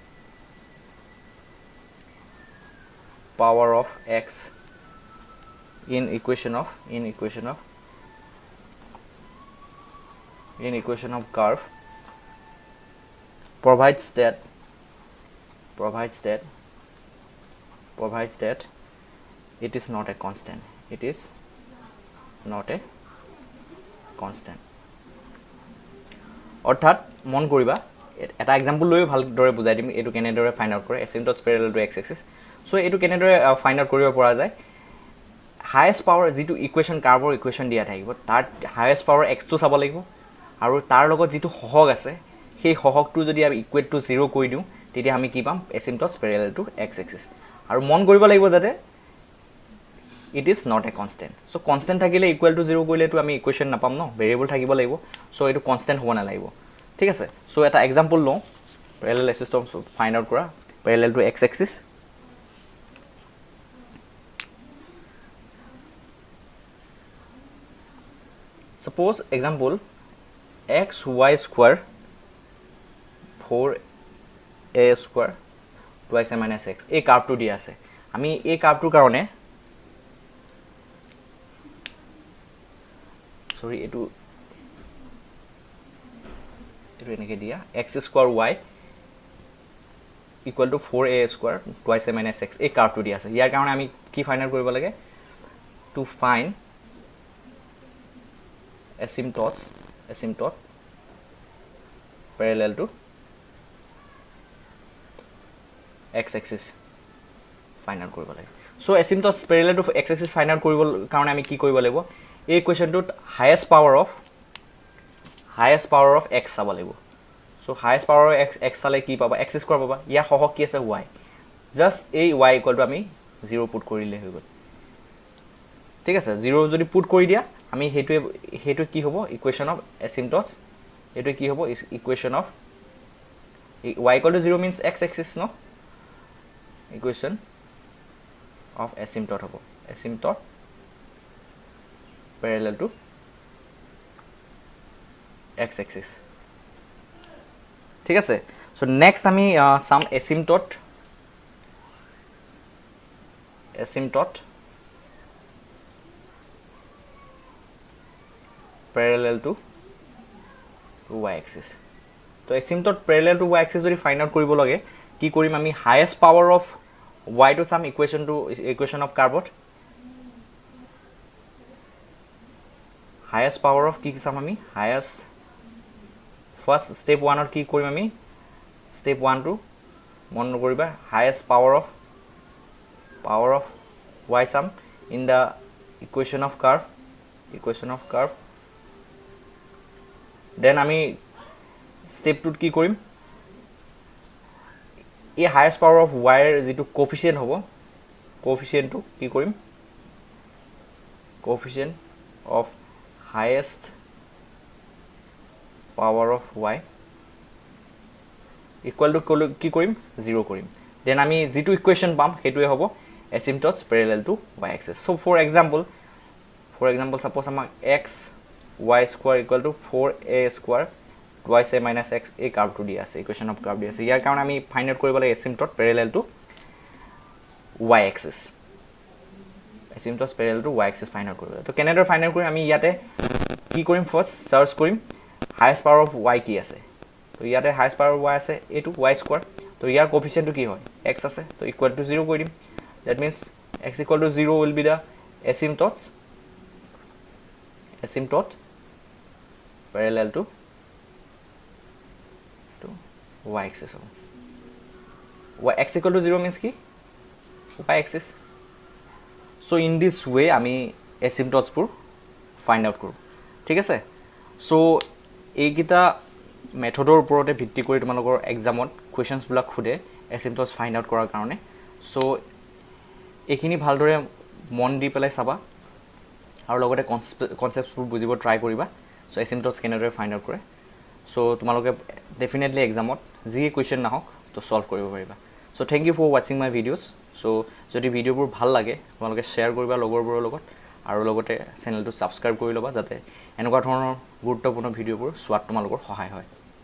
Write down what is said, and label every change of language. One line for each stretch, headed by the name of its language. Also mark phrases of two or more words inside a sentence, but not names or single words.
English: power of x in equation of curve provides that it is not a constant.
Assamese: অর্থাৎ মন কৰিবা এটা এক্সাম্পল লৈ ভালদৰে বুজাই দিম এটো কেনেদৰে
English: find out
Assamese: কৰে
English: asymptotes parallel to x axis.
Assamese: সো এটো কেনেদৰে
English: find out
Assamese: কৰিব পৰা যায়
English: highest power
Assamese: যেটো ইকুৱেচন কাৰ্ভৰ ইকুৱেচন দিয়া থাকিব তাৰ
English: highest power x
Assamese: টো চাব লাগিব আৰু তাৰ লগত যেটো সহগ আছে সেই সহগটো যদি আমি
English: equate to
Assamese: 0 কৰি দিও তেতিয়া আমি কি পাম
English: asymptotes parallel to x axis.
Assamese: আৰু মন কৰিব লাগিব যাতে
English: it is not a constant.
Assamese: So constant থাকিলে
English: equal to
Assamese: 0 কৰিলে তো আমি ইকুৱেচন নাপাম ন ভেৰিয়েবল থাকিব লাগিব. সো এটো কনস্ট্যান্ট হ'ব না লাগিব, ঠিক আছে? সো এটা এক্সাম্পল লও
English: parallel asymptotes find out
Assamese: কৰা
English: parallel to x axis. Suppose example xy square 4a square twice a minus x
Assamese: এই কার্ভটো দিয়া আছে আমি এই কার্ভটোৰ কাৰণে সরি এটো এনেকে দিয়া
English: x square y equal to 4a square twice a minus x
Assamese: এই কার্ভটো দিয়া আছে ইয়াৰ কাৰণে আমি কি
English: find out
Assamese: কৰিব লাগে
English: to find asymptote parallel to x axis find out
Assamese: কৰিব লাগে.
English: So asymptotes parallel to x axis find out
Assamese: কৰিবৰ কাৰণে আমি কি কৰিব লাগিব এই কোৱেশ্চনটোত
English: highest power of x
Assamese: চাব লাগিব.
English: So highest power of x
Assamese: চালে কি পাবা
English: x square
Assamese: পাবা ইয়াৰ সহগ কি আছে y জাস্ট এই y
English: equal to
Assamese: আমি 0 পুট কৰিলে হৈ গল, ঠিক আছে? 0 যদি পুট কৰি দিয়া আমি হেতু কি হ'ব
English: equation of
Assamese: asymptotes এটো কি হ'ব
English: equation of y equal to 0 means x axis no equation of asymptote
Assamese: hobo
English: asymptote parallel to x axis
Assamese: ঠিক আছে
English: so next
Assamese: আমি
English: some asymptote parallel to y axis
Assamese: তো
English: asymptote parallel to y axis
Assamese: যদি
English: find out
Assamese: কৰিব লাগে কি কৰিম আমি
English: highest power of y to some equation of curve highest power of
Assamese: কি চাম আমি
English: highest first step 1 or
Assamese: কি কৰিম আমি
English: step 1 to
Assamese: মন কৰিবা
English: highest power of y sum in the equation of curve then আমি step 2 কি কৰিম এই highest power of y এর যেটো কোএফিসিয়েন্ট হ'ব কোএফিসিয়েন্ট টু কি কৰিম কোএফিসিয়েন্ট of highest power of y equal to কি কৰিম 0 কৰিম then আমি যেটো ইকুয়েশন
Assamese: পাম হেতুৱে হ'ব
English: asymptotes parallel to y axis so for example suppose আমাক x y square equal to 4a square twice a minus x a curve
Assamese: to দি আছে ইকুয়েশন অফ কার্ভ দি আছে ইয়াৰ কাৰণে আমি
English: find out
Assamese: কৰিব লাগে
English: asymptote parallel to y axis asymptotes parallel to y axis find out
Assamese: কৰিব তো কেনেদৰে
English: find out
Assamese: কৰিম আমি ইয়াতে কি কৰিম
English: first search
Assamese: কৰিম
English: highest power of y
Assamese: কি আছে তো ইয়াতে
English: highest power of y
Assamese: আছে এটো
English: y square
Assamese: তো ইয়াৰ কোএফিসিয়েন্টটো কি হয় x আছে তো
English: equal to
Assamese: 0 কৰি দিম
English: that means x equal to 0 will be the asymptote parallel to y axis y x equal to 0 means কি y axis so in this way আমি asymptotes পুৰ find out
Assamese: কৰো ঠিক আছে so এইকিটা মেথডৰ ওপৰতে ভিত্তি কৰি তোমালোকৰ এক্সামত কোৱেশ্চনছ বিলাক খুদে asymptotes
English: find out
Assamese: কৰাৰ কাৰণে so এখিনি ভালদৰে মন দি পেলাই চাবা আৰু লগতে কনসেপ্টবোৰ বুজিব ট্ৰাই কৰিবা so asymptotes কেনেদৰে ফাইন্ড আউট কৰে so তোমালোকে ডেফিনেটলি এক্সামত যি কোৱেশ্চন নাহক তো সলভ কৰিব পাৰিবা
English: so thank you for watching my videos
Assamese: so যদি ভিডিওবোৰ ভাল লাগে তোমালোকে শেয়াৰ কৰিবা লগৰবোৰৰ লগত আৰু লগতে চেনেলটো সাবস্ক্ৰাইব কৰি লবা যাতে এনেকুৱা ধৰণৰ গুৰুত্বপূৰ্ণ ভিডিওবোৰ চোৱাত তোমালোকৰ সহায় হয়